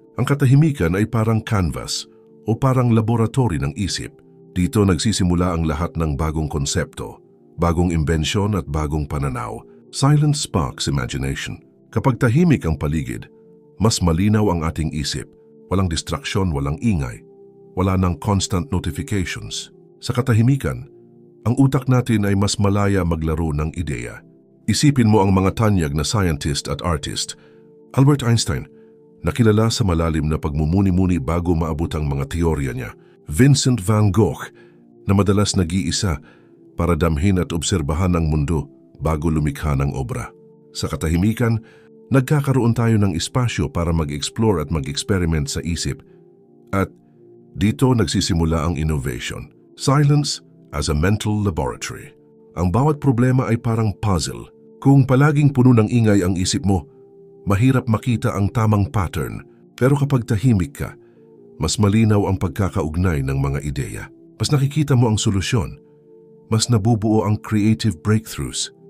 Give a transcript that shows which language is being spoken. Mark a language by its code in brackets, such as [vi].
[tl] Ang katahimikan ay parang canvas o parang laboratory ng isip. Dito nagsisimula ang lahat ng bagong konsepto, bagong imbensyon at bagong pananaw. [en] Silence sparks imagination. [tl] Kapag tahimik ang paligid, mas malinaw ang ating isip. Walang distraksyon, walang ingay. Wala nang constant notifications. Sa katahimikan, ang utak natin ay mas malaya maglaro ng ideya. Isipin mo ang mga tanyag na scientist at artist. Albert Einstein, nakilala sa malalim na pagmumuni-muni bago maabot ang mga teorya niya. Vincent van Gogh, na madalas nag-iisa para damhin at obserbahan ang mundo bago lumikha ng obra. Sa katahimikan, nagkakaroon tayo ng espasyo para mag-explore at mag-experiment sa isip. At dito nagsisimula ang innovation. [en] Silence as a mental laboratory. [tl] Ang bawat problema ay parang puzzle. Kung palaging puno ng ingay ang isip mo, mahirap makita ang tamang pattern. Pero kapag tahimik ka, mas malinaw ang pagkakaugnay ng mga ideya. Mas nakikita mo ang solusyon. Mas nabubuo ang creative breakthroughs.